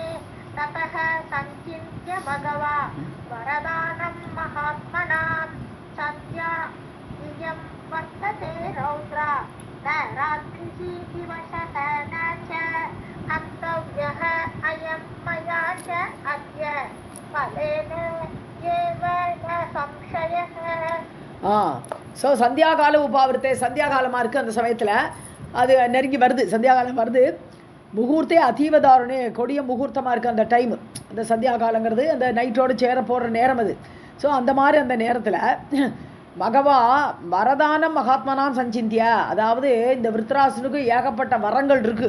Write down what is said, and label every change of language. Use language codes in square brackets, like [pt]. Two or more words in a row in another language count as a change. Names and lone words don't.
[sa] ततः सञ्चिन्त्य भगवा वरदानं महात्मनां सन्ध्या इयं वर्तते रौद्रा न रात्रिः दिवसः न च हन्तव्यः अयं मया च अद्य फलेन एव न संशयः. [ta] ஸோ சந்தியாகால உபாவிரத்தை, சந்தியாகாலமாக இருக்குது அந்த சமயத்தில். அது நெருங்கி வருது, சந்தியாகாலம் வருது. [sa] मुहूर्ते अतीवदारुणे, [ta] கொடிய முகூர்த்தமாக இருக்குது அந்த டைமு. அந்த சந்தியாகாலங்கிறது அந்த நைட்டோடு சேர போடுற நேரம் அது. ஸோ அந்த மாதிரி அந்த நேரத்தில் [sa] मघवा वरदानं महात्मनां सञ्चिन्त्य, [ta] அதாவது இந்த விருத்ராசுனுக்கு ஏகப்பட்ட வரங்கள் இருக்குது.